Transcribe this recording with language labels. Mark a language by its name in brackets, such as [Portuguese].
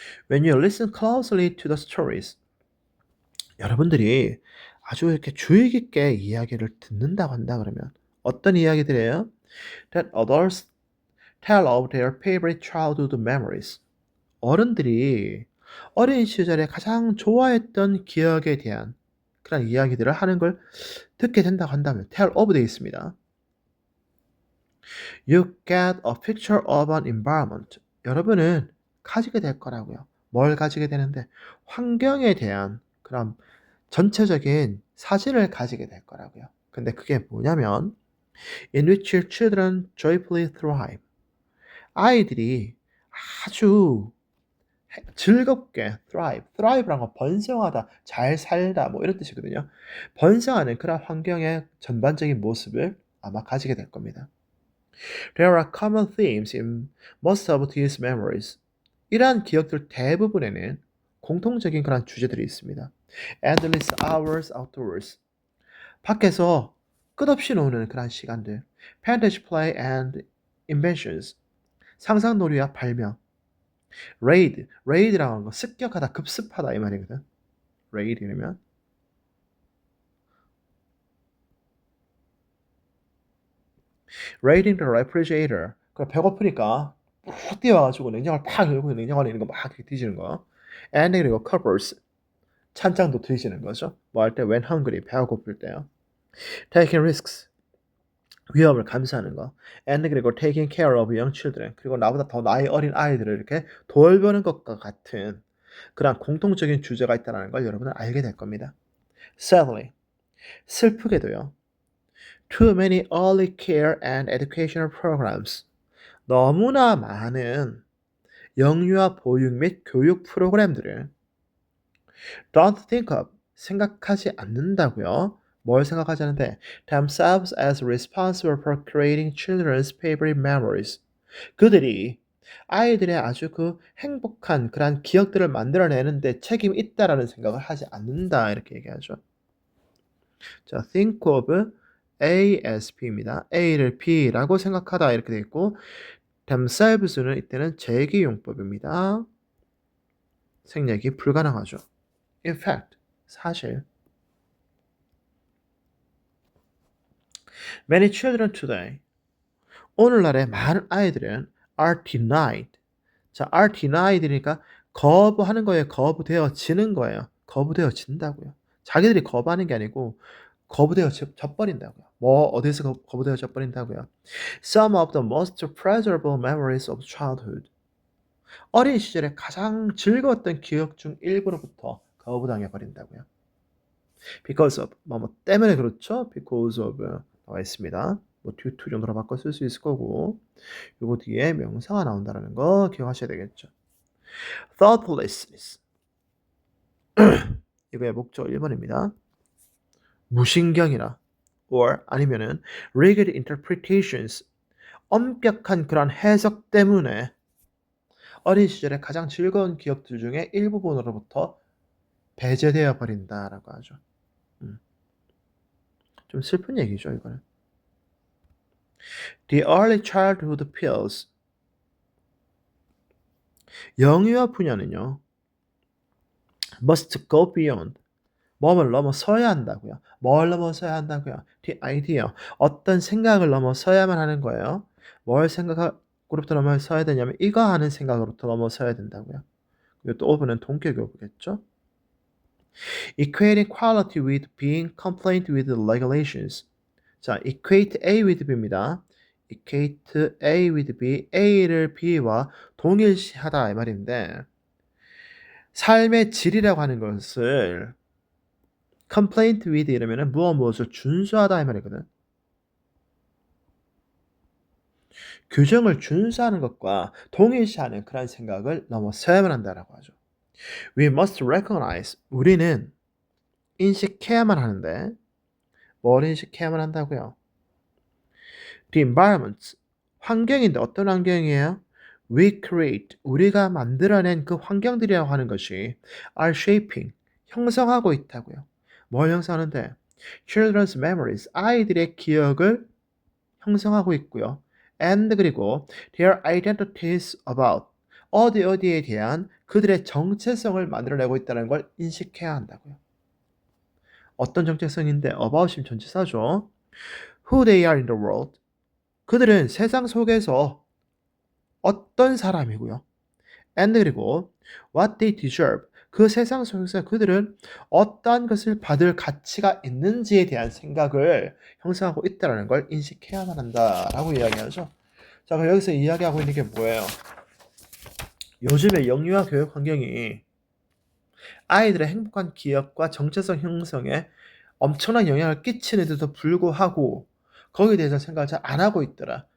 [English] When you listen closely to the stories, [Korean] 여러분들이 아주 이렇게 주의 깊게 이야기를 듣는다고 한다 그러면 어떤 이야기들이에요? [English] That others tell of their favorite childhood memories. [Korean] 어른들이 어린 시절에 가장 좋아했던 기억에 대한 그런 이야기들을 하는 걸 듣게 된다고 한다면 [English] tell of [Korean] 되어 있습니다. [English] You get a picture of an environment. [Korean] 여러분은 가지게 될 거라고요. 뭘 가지게 되는데 환경에 대한 그런 전체적인 사진을 가지게 될 거라고요. 근데 그게 뭐냐면 [English] in which your children joyfully thrive. [Korean] 아이들이 아주 즐겁게 thrive란 건 번성하다, 잘 살다 뭐 이런 뜻이거든요. 번성하는 그런 환경의 전반적인 모습을 아마 가지게 될 겁니다. [English] There are common themes in most of these memories. [Korean] 이러한 기억들 대부분에는 공통적인 그런 주제들이 있습니다. [English] Endless hours outdoors. [Korean] 밖에서 끝없이 노는 그런 시간들. [English] Fantasy play and inventions. [Korean] 상상놀이와 발명. raid라고 하는 거 습격하다, 급습하다 이 말이거든. [English] raid이면 raiding the refrigerator. [Korean] 그 배고프니까 푹 뛰어가지고 냉장고를 팍 열고 냉장고 안에 있는 거 막 이렇게 뒤지는 거. [English] and [Korean] 그리고 [English] cupboards. [Korean] 찬장도 뒤지는 거죠. 뭐 할 때 [English] when hungry [Korean] 배가 고플 때요. [English] taking risks. [Korean] 위험을 감수하는 거. [English] and [Korean] 그리고 [English] taking care of young children. [Korean] 그리고 나보다 더 나이 어린 아이들을 이렇게 돌보는 것과 같은 그런 공통적인 주제가 있다는 걸 여러분은 알게 될 겁니다. [English] Sadly, [Korean] 슬프게도요. [English] Too many early care and educational programs. [Korean] 너무나 많은 영유아 보육 및 교육 프로그램들을 [English] don't think of, [Korean] 생각하지 않는다고요. 뭘 생각하지 않는데 [English] themselves as responsible for creating children's favorite memories. [Korean] 그들이 아이들의 아주 그 행복한 그런 기억들을 만들어내는데 책임이 있다라는 생각을 하지 않는다 이렇게 얘기하죠. 자, [English] think of ASP [Korean] 입니다. A를 B라고 생각하다 이렇게 되어 있고 themselves는 이때는 제기용법입니다. 생략이 불가능하죠. [English] In fact, [Korean] 사실 [English] many children today [Korean] 오늘날의 많은 아이들은 [English] are denied. [Korean] 자, [English] are denied [Korean] 니까 거부하는 거에 거부되어지는 거예요. 거부되어진다고요. 자기들이 거부하는 게 아니고 거부되어져 버린다고요. 뭐 어디서 거부되어져 버린다고요. [English] Some of the most pleasurable memories of childhood. [Korean] 어린 시절에 가장 즐거웠던 기억 중 일부로부터 거부당해 버린다고요. [English] Because of [Korean] 뭐 때문에 그렇죠. [English] Because of [Korean] 나와 있습니다. 뭐 due to 정도로 바꿔 쓸 수 있을 거고 요거 뒤에 명사가 나온다는 거 기억하셔야 되겠죠. [English] Thoughtlessness. [Korean] 이거의 목적 1번입니다. 무신경이나 [English] or [Korean] 아니면은 [English] rigged interpretations. [Korean] 엄격한 그런 해석 때문에 어린 시절에 가장 즐거운 기억들 중에 일부분으로부터 배제되어 버린다라고 하죠. 좀 슬픈 얘기죠, 이거는. [English] The early childhood pills. [Korean] 영유아 분야는요. [English] must go beyond. [Korean] 뭐를 넘어서야 한다고요. 뭘 넘어서야 한다고요. [English] The idea. [Korean] 어떤 생각을 넘어서야만 하는 거예요. 뭘 생각으로부터 넘어서야 되냐면 이거 하는 생각으로부터 넘어서야 된다고요. 그리고 또 오브는 동격 오브겠죠. [English] Equating quality with being compliant with regulations. 자, equate A with B입니다. equate A with B, [Korean] A를 B와 동일시하다 이 말인데 삶의 질이라고 하는 것을 [English] complaint with [Korean] 이러면은 무엇을 준수하다 이 말이거든. 규정을 준수하는 것과 동일시하는 그런 생각을 넘어서야만 한다라고 하죠. [English] We must recognize [Korean] 우리는 인식해야만 하는데 뭘 인식해야만 한다고요? [English] The environment [Korean] 환경인데 어떤 환경이에요? [English] We create [Korean] 우리가 만들어낸 그 환경들이라고 하는 것이 [English] are shaping [Korean] 형성하고 있다고요. 뭘 형성하는데? [English] Children's memories [Korean] 아이들의 기억을 형성하고 있고요. [English] And [Korean] 그리고 [English] their identities about [Korean] 어디에 대한 그들의 정체성을 만들어내고 있다는 걸 인식해야 한다고요. 어떤 정체성인데 about이 전치사죠. [English] Who they are in the world [Korean] 그들은 세상 속에서 어떤 사람이고요. [English] And [Korean] 그리고 [English] what they deserve [Korean] 그 세상 속에서 그들은 어떠한 것을 받을 가치가 있는지에 대한 생각을 형성하고 있다는 걸 인식해야만 한다라고 이야기하죠. 자, 그럼 여기서 이야기하고 있는 게 뭐예요? 요즘의 영유아 교육 환경이 아이들의 행복한 기억과 정체성 형성에 엄청난 영향을 끼치는데도 불구하고 거기에 대해서 생각을 잘 안 하고 있더라.